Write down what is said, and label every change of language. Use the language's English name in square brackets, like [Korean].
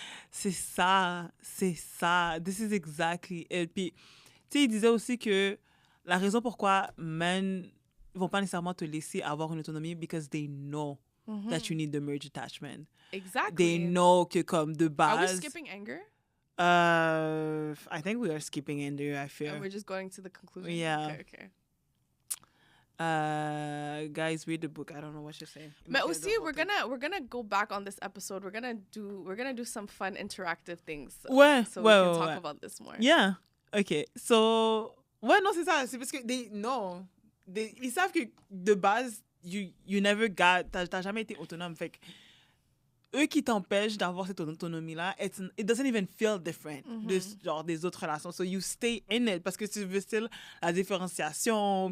[French] c'est ça. [English] This is exactly it. [French] Puis, tu sais, il disait aussi que la raison pourquoi men vont pas nécessairement te laisser avoir une autonomie, [English] because they know that you need the merge attachment. Exactly. They know [French] que comme de base... [English] Are we skipping anger? I think we are skipping anger, I feel. And we're just going to the conclusion? Yeah. Okay. Guys, read the book. I don't know what you're saying. But [French] aussi, [English] we're gonna go back on this episode. We're gonna do some fun interactive things. So we can talk about this more. Yeah. Okay. So [French] non, c'est ça. C'est parce que ils savent que de base [English] you never got, [French] t'as jamais été autonome. Fait que eux qui t'empêchent d'avoir cette autonomie-là, [English] it doesn't even feel different [French] genre des autres relations. [English] So you stay in it [French] parce que tu veux still la différenciation.